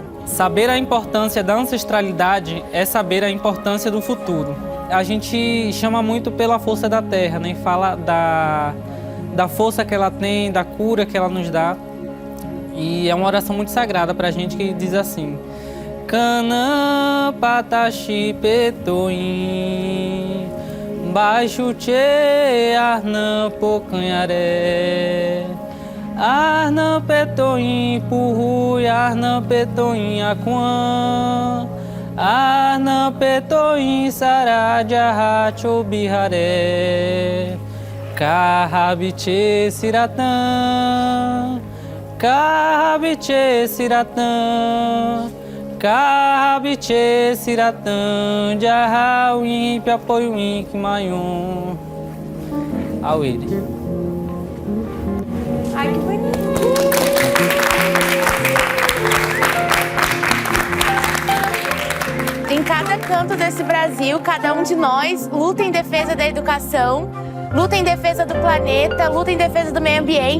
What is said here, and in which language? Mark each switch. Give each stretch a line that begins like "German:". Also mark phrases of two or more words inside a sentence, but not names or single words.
Portuguese: Saber a importância da ancestralidade é saber a importância do futuro. A gente chama muito pela força da terra, né? Fala da força que ela tem, da cura que ela nos dá. E é uma oração muito sagrada para a gente que diz assim:
Pataxó Hã-Ha-Hãe: Canã pataxi petoim, baixo tchê arnã pocanharé, arnã petoim purrui, arnã petoim aquã, arnã petoim saradja biharé, carrabiche siratã, carrabiche siratã, carrabiche siratã, jarrauim piapoiuim quimayum. Auíri.
Portuguese: Ai, que bonito! Em cada canto desse Brasil, cada um de nós luta em defesa da educação, luta em defesa do planeta, luta em defesa do meio ambiente.